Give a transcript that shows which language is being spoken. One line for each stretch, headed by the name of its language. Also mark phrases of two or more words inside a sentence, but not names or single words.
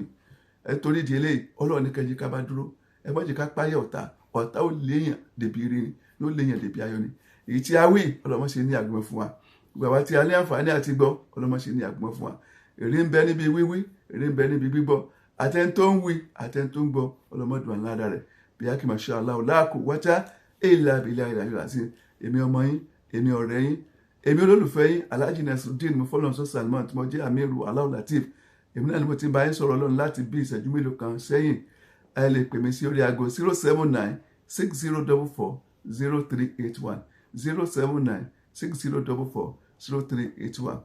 Yoruba: Torí ìdí eléyìí, Ọlọ́run ní kẹ́jì ká bá dúró, ẹ má jẹ́ ká páyà ọ̀tá ó léèyàn débi ire ni, yóò léèyàn débi ayọ̀ ni. Èyí tí a wí, Ọlọ́run ṣe ní àgbọ̀n fún wa. Gbogbo àwa tí a ní àǹfààní àti gbọ́, Ọlọ́run ṣe ní àgbọ̀n fún wa. Èrè ń bẹ níbi wíwí, èrè ń bẹ níbi gbígbọ́. Àtẹni tó ń wí, àtẹni tó ń gbọ́, Ọlọ́run dùn àládà rẹ̀. Bí a kì í máa ṣe
Arabic: الله لا قوة إلا بالله العلي العظيم.
Yoruba: Èmi ọmọ yín, èmi ọ̀rẹ́ yín, èmi olólùfẹ́ yín, Alhaji Nasruddin Mufọ́lọ́runṣọ́ Salman tí mo jẹ́ Amiru Allahu Lateef. Èmi náà ni mo ti bá yín sọ̀rọ̀ Ọlọ́run láti bí ìṣẹ́jú mélòó kan sẹ́yìn. Ẹ lè pè mí sí orí aago 079-6044-0381 079-6044-0381.